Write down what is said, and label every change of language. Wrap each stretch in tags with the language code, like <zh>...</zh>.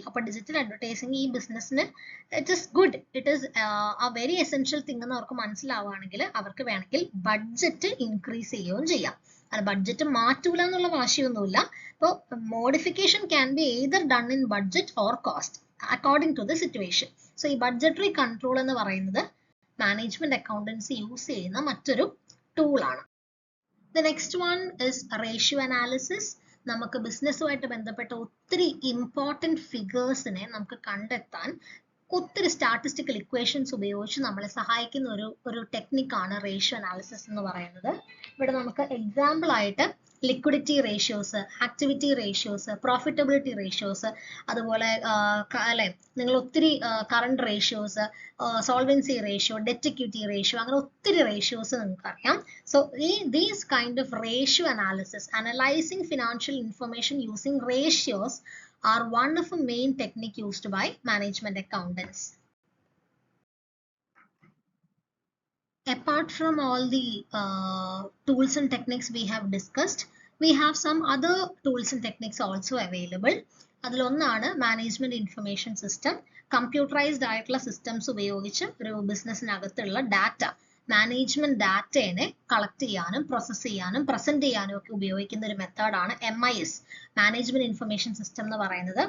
<ml>അപ്പൊ digital advertising ഈ ബിസിനസ്സിന്</ml> <en>it is good, it is a very essential thing</en> <ml>എന്ന് അവർക്ക് മനസ്സിലാവുകയാണെങ്കിൽ അവർക്ക് വേണമെങ്കിൽ ബഡ്ജറ്റ് ഇൻക്രീസ് ചെയ്യുകയും ചെയ്യാം. അത് ബഡ്ജറ്റ് മാറ്റൂല എന്നുള്ള വാശിയൊന്നുമില്ല. അപ്പോൾ</ml> <en>Modification can be either done in budget or cost according to the situation.</en> <ml>So ഈ ബഡ്ജറ്ററി കൺട്രോൾ എന്ന് പറയുന്നത് മാനേജ്മെന്റ് അക്കൗണ്ടൻസി യൂസ് ചെയ്യുന്ന മറ്റൊരു ടൂളാണ്.</ml> <en>The next one is ratio analysis.</en> <ml>നമുക്ക് ബിസിനസ്സുമായിട്ട് ബന്ധപ്പെട്ട ഒത്തിരി ഇമ്പോർട്ടൻറ്റ് ഫിഗേഴ്സിനെ നമുക്ക് കണ്ടെത്താൻ ഒത്തിരി സ്റ്റാറ്റിസ്റ്റിക്കൽ ഇക്വേഷൻസ് ഉപയോഗിച്ച് നമ്മളെ സഹായിക്കുന്ന ഒരു ടെക്നിക്കാണ് റേഷ്യോ അനാലിസിസ് എന്ന് പറയുന്നത്. ഇവിടെ നമുക്ക് എക്സാമ്പിൾ ആയിട്ട് liquidity ratios, activity ratios, profitability ratios, അതുപോലെ അല്ലെ നിങ്ങൾ ഒത്തിരി current ratios, solvency ratio, debt equity ratio, അങ്ങനെ ഒത്തിരി റേഷ്യോസ് നിങ്ങൾക്ക് അറിയാം.</ml> <en>So these kind of ratio analysis, analysing financial information using ratios are one of the main technique used by management accountants. Apart from all the tools and techniques we have discussed, we have some other tools and techniques also available.</en> <ml>അതിലൊന്നാണ് management information system. Computerised ആയിട്ടുള്ള systems ഉപയോഗിച്ച് ഒരു ബിസിനസ്സിനകത്തുള്ള data, management ഡാറ്റയെ collect ചെയ്യാനും process ചെയ്യാനും present ചെയ്യാനും ഒക്കെ ഉപയോഗിക്കുന്ന ഒരു മെത്തേഡാണ് MIS, മാനേജ്മെന്റ് ഇൻഫർമേഷൻ സിസ്റ്റം എന്ന് പറയുന്നത്.</ml>